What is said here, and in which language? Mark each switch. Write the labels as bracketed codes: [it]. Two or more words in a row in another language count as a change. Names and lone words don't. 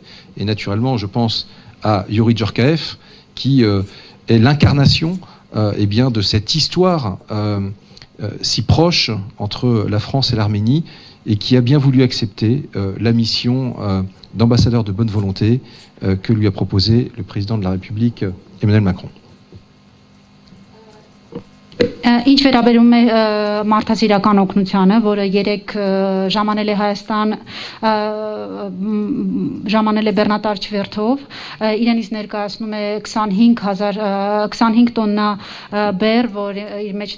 [fr] Et naturellement, je pense à Youri Djorkaeff, qui est l'incarnation eh bien, de cette histoire si proche entre la France et l'Arménie, et qui a bien voulu accepter la mission d'ambassadeur de bonne volonté que lui a proposé le président de la République, Emmanuel Macron. [hy] Ինչ վերաբերում է մարդասիրական օգնությանը, որը երեք ժամանել է Հայաստան, ժամանել է բեռնատար չվերթով, իրենից ներկայացնում է 25 տոննա բեռ, որ իր մեջ